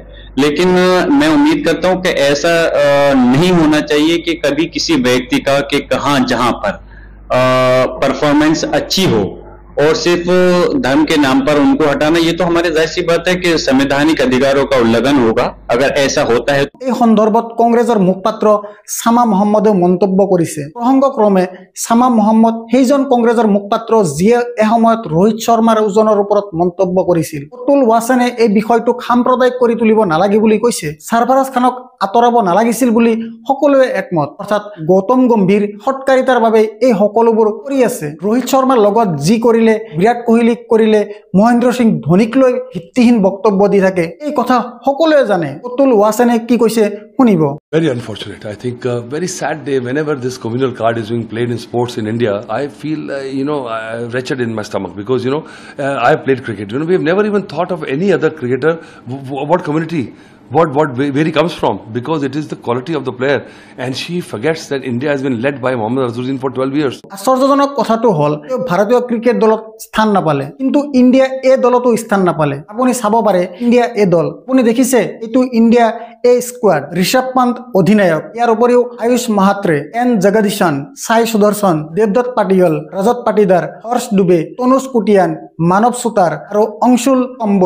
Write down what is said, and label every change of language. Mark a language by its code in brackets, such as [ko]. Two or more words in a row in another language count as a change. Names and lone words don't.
[hi] लेकिन मैं उम्मीद करता हूं कि ऐसा नहीं होना चाहिए कि कभी किसी व्यक्ति का कि कहां जहां पर परफॉर्मेंस अच्छी हो और सिर्फ धर्म के नाम पर उनको हटाना, ये तो हमारे जाहिर सी बात है कि संवैधानिक अधिकारों का उल्लंघन होगा अगर ऐसा होता है। [as] এই সন্দৰ্ভত কংগ্ৰেছৰ মুখপাত্ৰ সামা মহম্মদে মন্তব্য কৰিছে। প্ৰসংগক্ৰমে সামা মহম্মদ সেইজন কংগ্ৰেছৰ মুখপাত্ৰ যিয়ে এসময়ত ৰোহিত শৰ্মাৰ ওজনৰ ওপৰত মন্তব্য কৰিছিল। অতুল ৱাছেনে এই বিষয়টোক সাম্প্ৰদায়িক কৰি তুলিব নালাগে বুলি কৈছে। সাৰফাৰাজ খানক আঁতৰাব নালাগিছিল বুলি সকলোৱে একমত। অৰ্থাৎ গৌতম গম্ভীৰ সৎকাৰিতাৰ বাবে এই সকলোবোৰ কৰি আছে। ৰোহিত শৰ্মাৰ লগত যি কৰিলে, বিৰাট কোহলীক কৰিলে, মহেন্দ্ৰ সিং ধোনীক লৈ ভিত্তিহীন বক্তব্য দি থাকে, এই কথা সকলোৱে জানে। অতুল ৱাছেনে কি কৈছে শুনিব। [en] Very unfortunate. I think very sad day whenever this communal card is being played in sports in India. I feel wretched in my stomach because I have played cricket. We have never even thought of any other cricketer. What community? where he comes from, because it is the quality of the player, and she forgets that India has been led by Mohammad Azharuddin for 12 years. [as] আশ্চৰ্যজনক কথাটো হ'ল ভাৰতীয় ক্ৰিকেট দলত স্থান নাপালে, কিন্তু ইণ্ডিয়া এ দলতো স্থান নাপালে। আপুনি চাব পাৰে ইণ্ডিয়া এ দল, আপুনি দেখিছে এইটো ইণ্ডিয়া এ স্কোৱাড। ঋষভ পন্ত অধিনায়ক, ইয়াৰ উপৰিও আয়ুষ মাহাত্ৰে, এন জগদীশন, সাই সুদৰ্শন, দেৱদত্ত পাটিল, ৰজত পাটিদাৰ, হৰ্ষ ডুবে, তনুজ পুটিয়ান, মানৱ সুতাৰ আৰু অংশুল কম্বল।